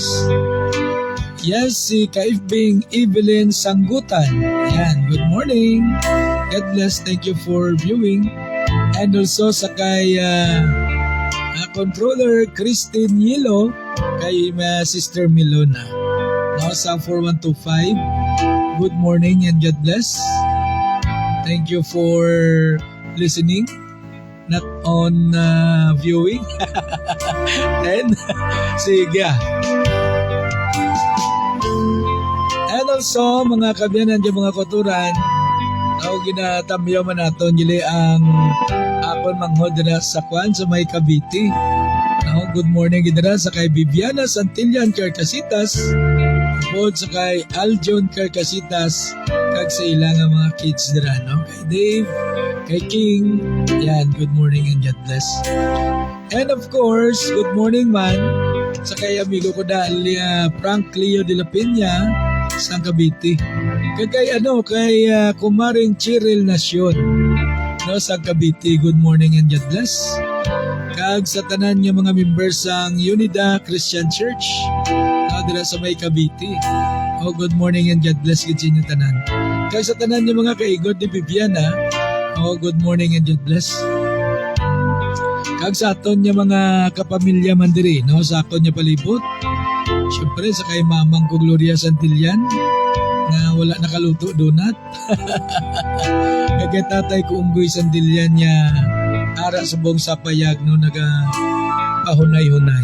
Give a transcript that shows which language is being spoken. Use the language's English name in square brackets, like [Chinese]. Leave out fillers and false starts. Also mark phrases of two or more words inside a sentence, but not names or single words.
[Hiligaynon] Yes, si Kaifbing Evelyn Sanggutan. Yan, [English] good morning. God bless, thank you for viewing. And also [Hiligaynon] sa kay controller Christine Yilo, kay Sister Milona. Now sa 4125, [English] good morning and God bless. Thank you for listening, not on viewing. Then, sige. And also, [Hiligaynon] mga kabyanan dyan, mga kuturan, ginatamyaw man natin nili ang akon manghodra sa kwan sa may Cavite. [English] Good morning [Hiligaynon] gidra sa kay Viviana Santillan Carcasitas, pod sa kay Aljon Carcasitas, kag sa ilang mga kids dira, no? Kay Dave, kay King. Yan, [English] good morning and God bless. And of course, good morning [Hiligaynon] man sa kay amigo ko Frank Leo de la Peña sa Cavite. Kay Kumaring Cheryl Nacion no, sa Cavite. [English] Good morning and God bless. [Hiligaynon] Kag sa tanan nga mga members sang Unida Christian Church dira sa may Cavite. Oh, [English] good morning and God bless [Hiligaynon] gid sa inyo tanan. Kag sa tanan nga mga kaigod ni Bibiana, [English] oh, good morning and God bless. [Hiligaynon] Kag sa aton nga mga kapamilya man diri, no, sa aton nga palibot. Syempre sa kay mamang ko Gloria Santillan na wala nakaluto donut. Kag tatay ko Unggoy Santillan niya ara sa buong sapayag no naga pahunay-hunay.